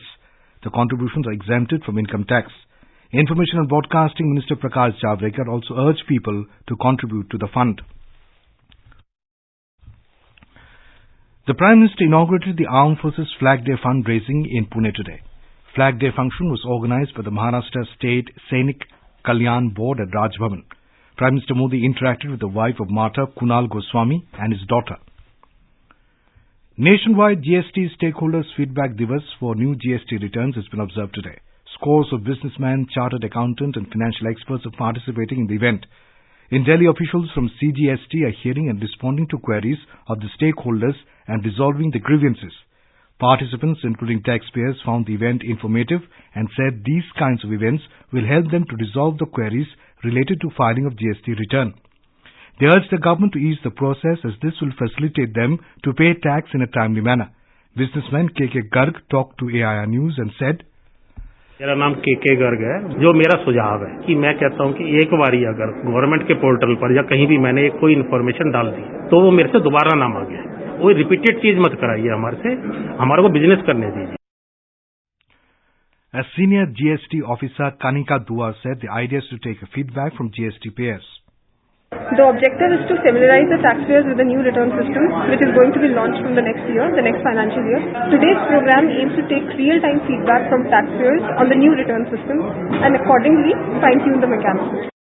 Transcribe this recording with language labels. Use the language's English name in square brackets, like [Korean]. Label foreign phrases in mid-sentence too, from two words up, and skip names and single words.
[English] The contributions are exempted from income tax. Information and Broadcasting Minister Prakash Javadekar also urged people to contribute to the fund. The Prime Minister inaugurated the Armed Forces Flag Day fundraising in Pune today. Flag Day function was organized by the Maharashtra State Sainik Kalyan Board at Raj Bhavan. Prime Minister Modi interacted with the wife of martyr Kunal Goswami and his daughter. Nationwide GST Stakeholders Feedback Divas for new GST returns has been observed today. Scores of businessmen, chartered accountant and financial experts are participating in the event. In Delhi, officials from CGST are hearing and responding to queries of the stakeholders and resolving the grievances. Participants, including taxpayers, found the event informative and said these kinds of events will help them to resolve the queries related to filing of GST return. They urged the government to ease the process as this will facilitate them to pay tax in a timely manner. Businessman K.K. Garg talked to AIR News and said, [Hindi] मेरा नाम के गर्ग है। जो मेरा सुझाव है कि मैं कहता हूं कि एक बारी अगर गवर्नमेंट के पोर्टल पर या कहीं भी मैंने कोई इन्फॉर्मेशन डाल दी तो वो मेरे से दोबारा ना मांगे। वो रिपीटेड चीज मत कराइए हमारे से, हमारे को बिजनेस करने दीजिए। [English] A senior GST officer, Kanika Dua, said the idea is to take feedback from GST payers. The objective is to familiarize the taxpayers with the new return system, which is going to be launched from the next year, the next financial year. Today's program aims to take real-time feedback from taxpayers on the new return system and accordingly fine-tune the mechanism.